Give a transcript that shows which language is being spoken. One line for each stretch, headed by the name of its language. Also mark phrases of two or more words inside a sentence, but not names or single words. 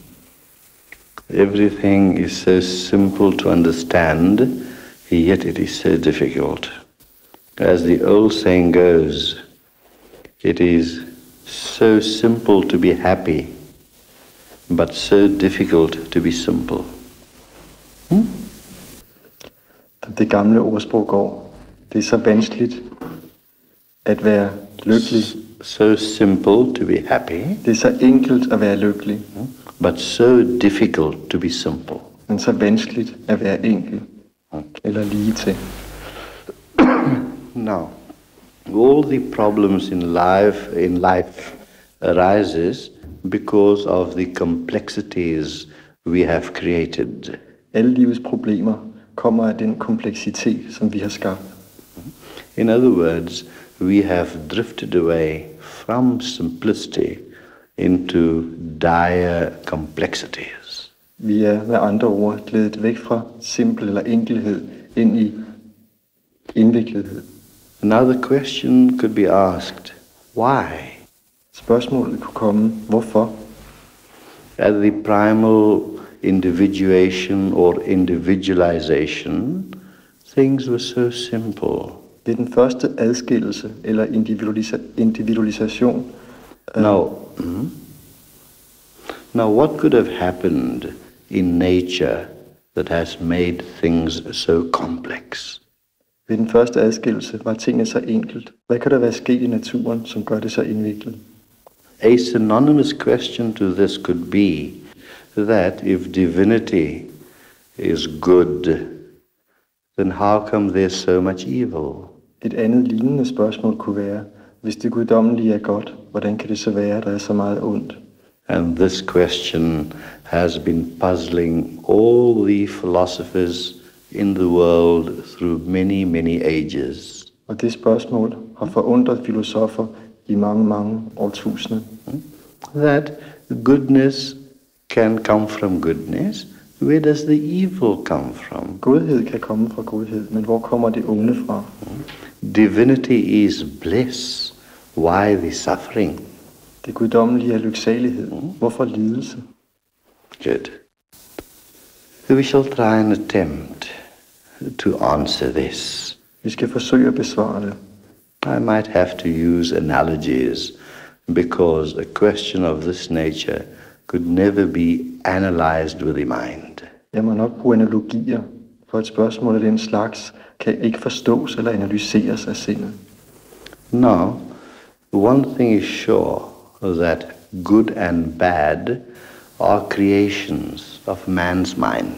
English: Everything is so simple to understand, yet it is so difficult. As the old saying goes, it is so simple to be happy, but so difficult to be simple.
Danish: Det gamle ordsprog går, det er så vanskeligt at være lykkelig.
English: So simple to be happy.
Danish: Det er så enkelt at være lykkelig.
English: But so difficult to be simple.
Danish: Men så vanskeligt at være enkel. Eller lige til.
English: Now, all the problems in life arises because of the complexities we have created.
Danish: Alle livets problemer kommer af den kompleksitet, som vi har skabt.
English: In other words, we have drifted away from simplicity into dire complexities.
Danish: Vi er med andre ord glædet væk fra simpel eller enkelhed ind i indviklethed.
English: Now the question could be asked, why?
Danish: Spørgsmålet kunne komme, hvorfor?
English: At the primal individuation or individualization, things were so simple.
Danish: Det er den første adskillelse eller individualisation.
English: Now what could have happened in nature that has made things so complex?
Danish: Ved den første adskillelse var tingene så enkelt. Hvad kan der være sket i naturen, som gør det så indviklet?
English: A synonymous question to this could be that if divinity is good, then how come there's so much evil?
Danish: Et andet lignende spørgsmål kunne være, hvis det guddommelige er godt, hvordan kan det så være, at der er så meget ondt?
English: And this question has been puzzling all the philosophers in the world through many, many ages.
Danish: Og det spørgsmål har forundret filosofer i mange, mange årtusinder.
English: That goodness can come from goodness. Where does the evil come from?
Danish: Godhed kan komme fra godhed, men hvor kommer det onde fra?
English: Divinity is bliss. Why the suffering?
Danish: Det guddommelige er lyksalighed. Hvorfor lidelse?
English: Good. We shall try and attempt to answer this.
Danish: Vi skal forsøge at besvare det.
English: I might have to use analogies because a question of this nature could never be analyzed with the mind.
Danish: Jeg må nok bruge analogier, for et spørgsmål af den slags kan ikke forstås eller analyseres af sindet.
English: Now, one thing is sure, that good and bad are creations of man's mind.